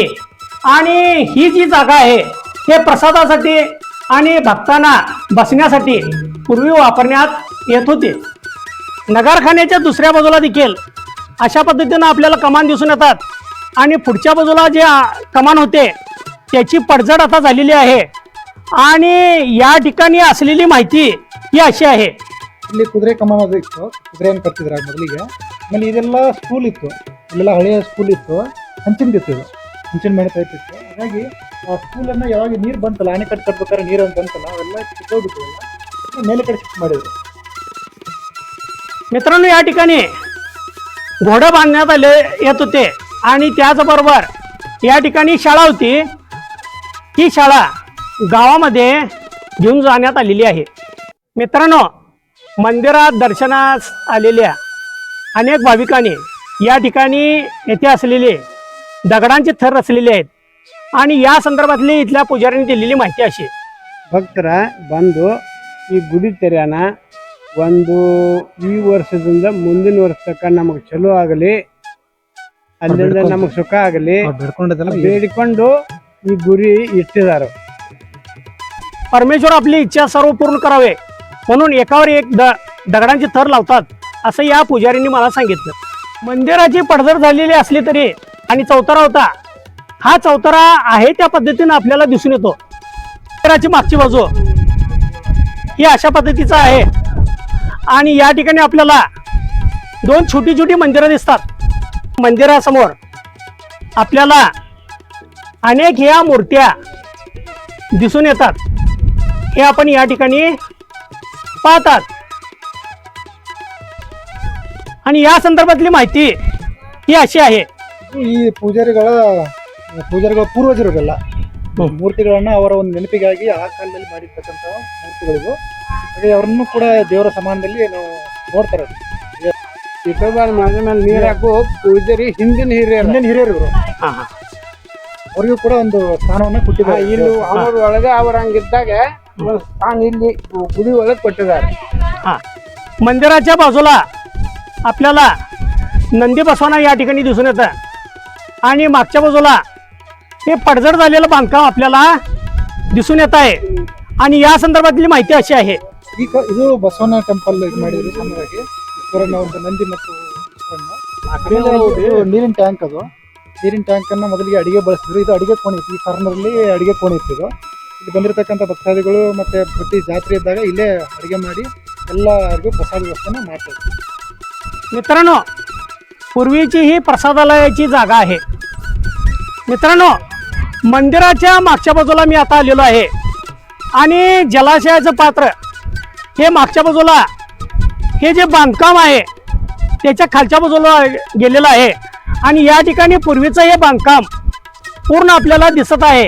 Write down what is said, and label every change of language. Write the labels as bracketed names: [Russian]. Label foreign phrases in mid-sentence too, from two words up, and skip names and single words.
[Marathi] आणि ही जी जागा आहे हे प्रसादासाठी आणि भक्तांना बसण्यासाठी पूर्वी वापरण्यात येत होती. नगरखान्याच्या दुसऱ्या बाजूला देखील अशा पद्धतीनं आपल्याला कमान दिसून येतात. आणि पुढच्या बाजूला जे कमान होते त्याची पडझड आता झालेली आहे. आणि या ठिकाणी असलेली माहिती ही अशी आहे. [Kannada] ಇಲ್ಲಿ ಕುದುರೆ ಕಮಾನ ಇತ್ತು, ಕುದುರೆಯನ್ನು ಕಟ್ಟಿದ್ರು ಮೊದಲಿಗೆ. ಆಮೇಲೆ ಇದೆಲ್ಲ ಸ್ಕೂಲ್ ಇತ್ತು, ಇಲ್ಲೆಲ್ಲ ಹಳೆಯ ಸ್ಕೂಲ್ ಇತ್ತು, ಹಂಚಿನದಿತ್ತು, ಇದು ಹಂಚಿನ ಮನೆ ಟೈಪ್ ಇತ್ತು. ಹಾಗಾಗಿ ಆ ಸ್ಕೂಲನ್ನು ಯಾವಾಗ ನೀರು ಬಂತಲ್ಲ, ಅಣೆಕಟ್ಟು ಕಟ್ಬೇಕಾದ್ರೆ ನೀರು ಅಂತ ಬಂತಲ್ಲ, ಅವೆಲ್ಲ ಕಿತ್ತೋಗ್ಬಿಟ್ಟು ಮೇಲೆ ಕಡೆ ಶಿಫ್ಟ್ ಮಾಡಿದ್ರು. [Marathi] मित्रांनो, या ठिकाणी घोडं बांधण्यात आले येत होते. आणि त्याचबरोबर या ठिकाणी शाळा होती. ही शाळा गावामध्ये घेऊन जाण्यात आलेली आहे. मित्रांनो, मंदिरात दर्शनास आलेल्या अनेक भाविकांनी या ठिकाणी येथे असलेले दगडांचे थर रचलेले आहेत. आणि या संदर्भातली इथल्या पुजाऱ्यांनी दिलेली माहिती अशी. [Kannada] ಭಕ್ತರ ಬಂದು ಈ ಗುಡಿ ತೆರೆಯೋಣ, ಒಂದು ಈ ವರ್ಷದಿಂದ ಮುಂದಿನ ವರ್ಷ ತನಕ ನಮಗೆ ಚಲೋ ಆಗಲಿ, ಅಲ್ಲಿಂದ ನಮಗೆ ಸುಖ ಆಗಲಿ ಬೇಡ್ಕೊಂಡದೆಲ್ಲ ಬೇಡಿಕೊಂಡು ಈ ಗುರಿ ಇಟ್ಟಿದ್ದಾರೆ. [Marathi] परमेश्वर आपली इच्छा सर्व पूर्ण करावे म्हणून एकावर एक दगडांचे थर लावतात असं या पुजारींनी मला सांगितलं. मंदिराची पडझड झालेली असली तरी आणि चौतारा होता, हा चौतारा आहे त्या पद्धतीनं आपल्याला दिसून येतो. मंदिराची मागची बाजू ही अशा पद्धतीचं आहे. आणि या ठिकाणी आपल्याला 2 छोटी छोटी मंदिरं दिसतात. मंदिरासमोर आपल्याला अनेक ह्या मूर्त्या दिसून येतात. हे आपण या ठिकाणी पाहतात. आणि या संदर्भातली माहिती ही अशी आहे. [Kannada] ಈ ಪೂಜಾರಿಗಳ ಪೂರ್ವಜರಿಗೆಲ್ಲ ಮೂರ್ತಿಗಳನ್ನ ಅವರ ಒಂದು ನೆನಪಿಗಾಗಿ ಆ ಕಾಲದಲ್ಲಿ ಮಾಡಿರ್ತಕ್ಕಂಥ ಮೂರ್ತಿಗಳಿಗೂ, ಹಾಗೆ ಅವರನ್ನು ಕೂಡ ದೇವರ ಸಮಾನದಲ್ಲಿ ನಾವು ನೋಡ್ತಾರೆ. ಇಟೋಬಾರ್ ಮನೆ ಮೇಲೆ ನೀರು ಹಾಕೋ ಪೂಜಾರಿ ಹಿಂದಿನ ಹಿರಿಯರು ಇವರು, हा हा ಅವರಿಗೂ ಕೂಡ ಒಂದು ಸ್ಥಾನವನ್ನು ಕೊಟ್ಟಿದ್ದಾರೆ. ಇಲ್ಲಿ ಅವ್ರ ಒಳಗೆ ಅವ್ರ ಹಂಗಿದ್ದಾಗ ಒಂದು ಸ್ಥಾನ ಇಲ್ಲಿ ಗುಡಿ ಒಳಗೆ ಕೊಟ್ಟಿದ್ದಾರೆ. हा. [Marathi] मंदिराच्या बाजूला आपल्याला नंदी बसवणं या ठिकाणी दिसून येतं. आणि मागच्या बाजूला हे पडझड झालेलं बांधकाम आपल्याला दिसून येत आहे. आणि या संदर्भातली माहिती अशी आहे. [Kannada] ಈಗ ಇದು ಬಸವನ ಟೆಂಪಲ್ ಇದು ಮಾಡಿದ್ರು ಸಾಮಾನ್ಯವಾಗಿ ಈಶ್ವರನ ಒಂದು ನಂದಿ ಮತ್ತು ಈಶ್ವರನ. ಆಮೇಲೆ ಇದು ನೀರಿನ ಟ್ಯಾಂಕ್, ಅದು ನೀರಿನ ಟ್ಯಾಂಕ್ ಅನ್ನ ಮೊದಲಿಗೆ ಅಡಿಗೆ ಬಳಸಿದ್ರು. ಇದು ಅಡಿಗೆ ಕೋಣೆ ಇತ್ತು, ಈ ಕಾರ್ನರಲ್ಲಿ ಅಡಿಗೆ ಕೋಣೆ ಇತ್ತು. ಇದು ಇಲ್ಲಿ ಬಂದಿರತಕ್ಕಂಥ ಭಕ್ತಾದಿಗಳು ಮತ್ತೆ ಪ್ರತಿ ಜಾತ್ರೆ ಇದ್ದಾಗ ಇಲ್ಲೇ ಅಡಿಗೆ ಮಾಡಿ ಎಲ್ಲರಿಗೂ ಪ್ರಸಾದ ವ್ಯವಸ್ಥೆನ ಮಾಡ್ತಾರೆ. [Marathi] मित्रांनो, पूर्वीची ही प्रसादालयाची जागा आहे. मित्रांनो, मंदिराच्या मागच्या बाजूला मी आता आलेलो आहे. आणि जलाशयाचं पात्र हे मागच्या बाजूला हे जे बांधकाम आहे त्याच्या खालच्या बाजूला गेलेलं आहे आणि या ठिकाणी पूर्वीचं हे बांधकाम पूर्ण आपल्याला दिसत आहे.